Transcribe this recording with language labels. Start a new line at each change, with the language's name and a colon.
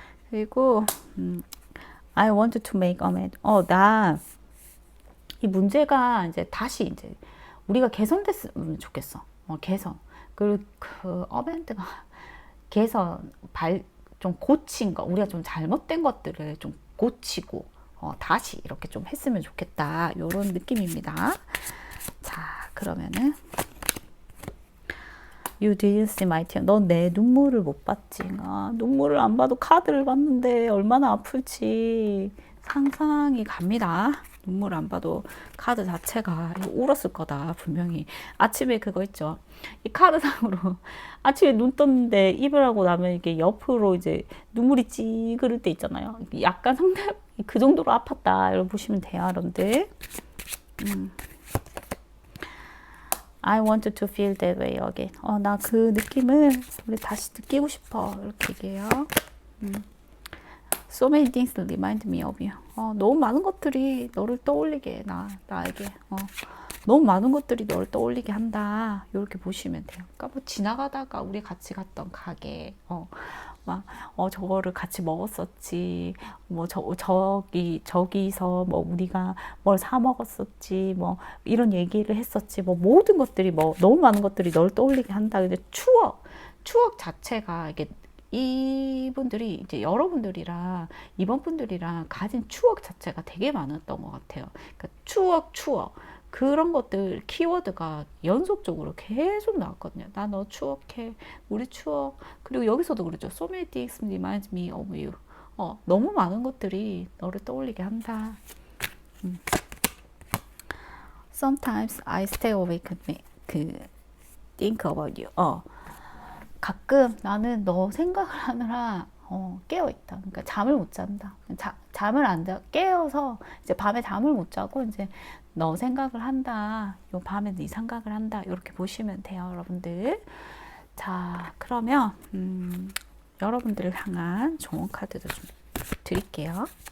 Korean: 그리고
English: I want to make amends.
Korean: 나 이 문제가 이제 다시 이제 우리가 개선됐으면 좋겠어. 개선. 그리고 그 amend가 개선 좀 고친 거, 우리가 좀 잘못된 것들을 좀 고치고 다시 이렇게 좀 했으면 좋겠다. 이런 느낌입니다. 자, 그러면은
English: You didn't see my tear.
Korean: 넌 내 눈물을 못 봤지. 눈물을 안 봐도 카드를 봤는데 얼마나 아플지 상상이 갑니다. 눈물 안 봐도 카드 자체가 울었을 거다. 분명히. 아침에 그거 있죠. 이 카드상으로 아침에 눈 떴는데 이별하고 나면 이게 옆으로 이제 눈물이 찌그를 때 있잖아요. 약간 상당히 그 정도로 아팠다. 이렇게 보시면 돼요, 여러분들.
English: I want to feel that way again.
Korean: 나 그 느낌을 우리 다시 느끼고 싶어. 이렇게 얘기해요.
English: So many things remind me of you.
Korean: 너무 많은 것들이 너를 떠올리게 해, 나에게. 너무 많은 것들이 너를 떠올리게 한다. 이렇게 보시면 돼요. 그러니까 뭐 지나가다가 우리 같이 갔던 가게, 저거를 같이 먹었었지. 뭐 저기서 뭐 우리가 뭘 사 먹었었지. 뭐 이런 얘기를 했었지. 뭐 모든 것들이 너무 많은 것들이 널 떠올리게 한다. 근데 추억 자체가 이게 이분들이 이제 여러분들이랑 이번 분들이랑 가진 추억 자체가 되게 많았던 것 같아요. 그러니까 추억 그런 것들 키워드가 연속적으로 계속 나왔거든요. 나 너 추억해, 우리 추억. 그리고 여기서도 그렇죠.
English: So many things remind me of you.
Korean: 너무 많은 것들이 너를 떠올리게 한다.
English: Sometimes I stay awake think about you.
Korean: 가끔 나는 너 생각을 하느라 깨어있다. 그러니까 잠을 못 잔다. 잠을 안 자, 깨어서 이제 밤에 잠을 못 자고 이제 너 생각을 한다. 요 밤에 네 생각을 한다. 이렇게 보시면 돼요, 여러분들. 자, 그러면 여러분들을 향한 좋은 카드도 좀 드릴게요.